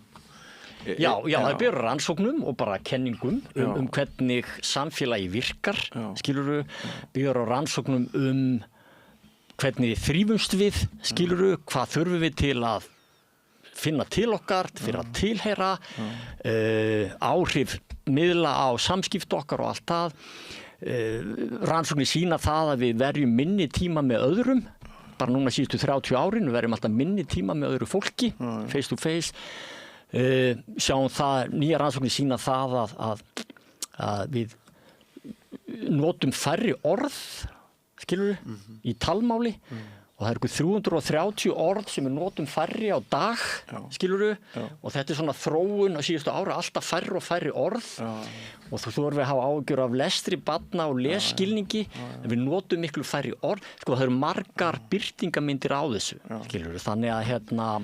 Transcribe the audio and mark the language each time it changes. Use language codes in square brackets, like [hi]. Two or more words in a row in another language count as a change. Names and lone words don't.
[is] Já, það er byggðar á rannsóknum og bara kenningum hvernig samfélagi virkar, skilurðu, byggðar á rannsóknum hvernig þrífumst við, skilurðu, hvað þurfum við til að finna til okkar, fyrir að tilheyra, áhrif miðla á samskipt okkar og allt það. Rannsóknir sýna það að við verjum minni tíma með öðrum, bara núna síðustu 30 árin, við verjum alltaf minni tíma með öðru fólki, [en] face to face. [is] Sjáum það, nýja rannsóknir sýna það að við notum færri orð, skilurðu, í talmáli og það eru 330 orð sem við notum færri á dag, skilurðu, og þetta er svona þróun á síðustu ára, alltaf færri og færri orð og þú erum við að hafa áhyggjur af lestri barna og lesskilningi en við notum miklu færri orð, sko það eru margar birtingamyndir á þessu, skilurðu, þannig að